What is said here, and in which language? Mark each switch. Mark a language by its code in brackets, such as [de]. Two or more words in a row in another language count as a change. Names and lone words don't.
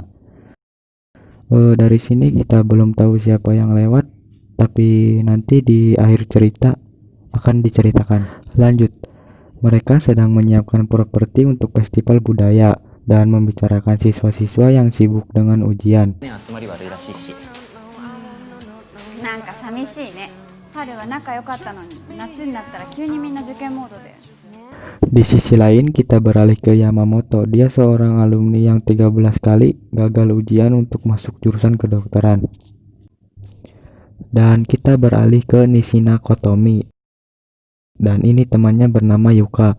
[id] Dari sini kita belum tahu siapa yang lewat, tapi nanti di akhir cerita akan diceritakan. Lanjut, mereka sedang menyiapkan properti untuk festival budaya dan membicarakan siswa-siswa yang sibuk dengan ujian. [ja] なんか寂しいね。春は仲良かったのに、夏になったら急にみんな受験モードで。 [id] Di sisi lain kita beralih ke Yamamoto. Dia seorang alumni yang 13 kali gagal ujian untuk masuk jurusan kedokteran. Dan kita beralih ke Nishina Kotomi. Dan ini temannya bernama Yuka.